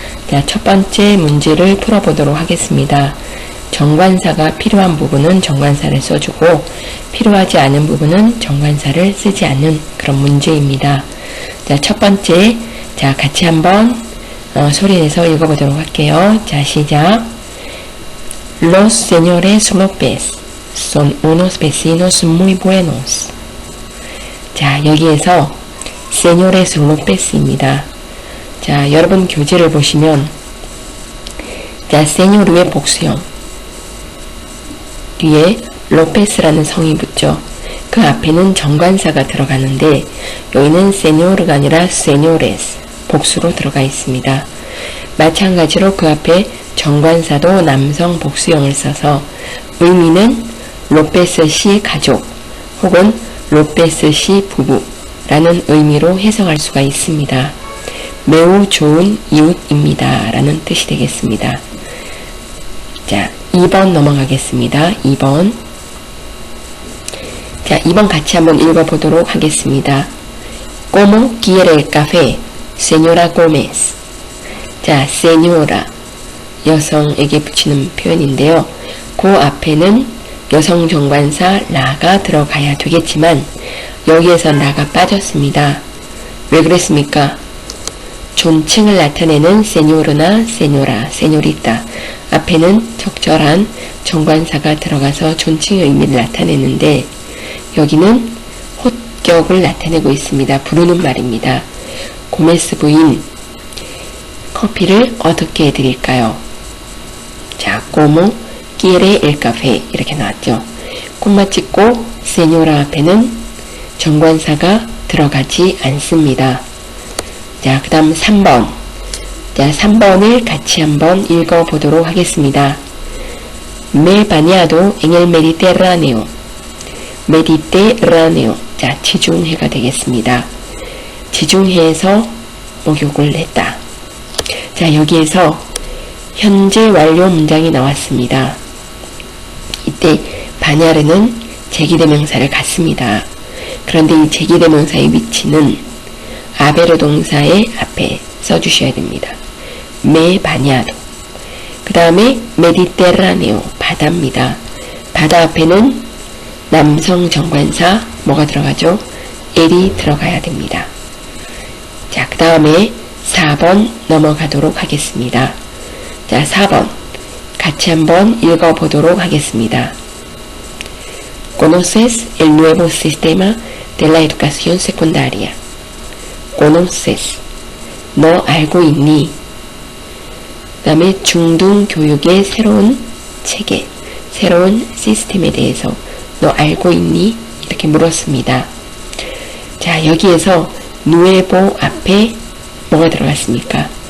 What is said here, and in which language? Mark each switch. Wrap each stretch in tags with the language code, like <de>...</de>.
<ko>자, 첫 번째 문제를 풀어보도록 하겠습니다. 정관사가 필요한 부분은 정관사를 써주고 필요하지 않은 부분은 정관사를 쓰지 않는 그런 문제입니다. 자, 첫 번째. 자, 같이 한번 소리내서 읽어보도록 할게요. 자, 시작.</ko> <es>Los señores López son unos vecinos muy buenos.</es> <ko>자, 여기에서 señores López입니다. 자, 여러분 교재를 보시면 자, señor 위에 복수형 뒤에 로페스라는 성이 붙죠. 그 앞에는 정관사가 들어가는데 여기는 señor가 아니라 señores 복수로 들어가 있습니다. 마찬가지로 그 앞에 정관사도 남성 복수형을 써서 의미는 로페스 씨 가족 혹은 로페스 씨 부부라는 의미로 해석할 수가 있습니다. 매우 좋은 이웃입니다 라는 뜻이 되겠습니다. 자, 2번 넘어가겠습니다. 2번. 자, 2번 같이 한번 읽어보도록 하겠습니다.</ko> <es>¿Cómo quiere el café, señora Gómez?</es> <ko>자, señora 여성에게 붙이는 표현인데요. 그 앞에는 여성 정관사 라가 들어가야 되겠지만 여기에서 라가 빠졌습니다. 왜 그랬습니까? 존칭을 나타내는 señor나 señora, señorita 앞에는 적절한 정관사가 들어가서 존칭의 의미를 나타내는데 여기는 호격을 나타내고 있습니다. 부르는 말입니다. 고메스 부인, 커피를 어떻게 해드릴까요? 자,</ko> <es>¿Cómo quiere el café?</es> <ko>이렇게 나왔죠. 콤마 찍고 señora 앞에는 정관사가 들어가지 않습니다. 자, 그 다음 3번. 자, 3번을 같이 한번 읽어보도록 하겠습니다.</ko> <es>Me he bañado en el Mediterráneo. Mediterráneo.</es> <ko>자, 지중해가 되겠습니다. 지중해에서 목욕을 했다. 자, 여기에서 현재 완료 문장이 나왔습니다. 이때 바냐르는 제기대명사를 갖습니다. 그런데 이 제기대명사의 위치는 아베르 동사의 앞에 써주셔야 됩니다.</ko> <es>me bañado.</es> <ko>그 다음에 메디테라네오 바다입니다. 바다 앞에는 남성 정관사 뭐가 들어가죠? el이 들어가야 됩니다. 자, 그 다음에 4번 넘어가도록 하겠습니다. 자, 4번 같이 한번 읽어보도록 하겠습니다.</ko> <es>¿Conoces el nuevo sistema de la educación secundaria?</es> <ko>¿Conoces? 너 알고 있니? 그 다음에 중등교육의 새로운 체계, 새로운 시스템에 대해서 너 알고 있니? 이렇게 물었습니다. 자, 여기에서 nuevo 앞에 뭐가 들어갔습니까?</ko>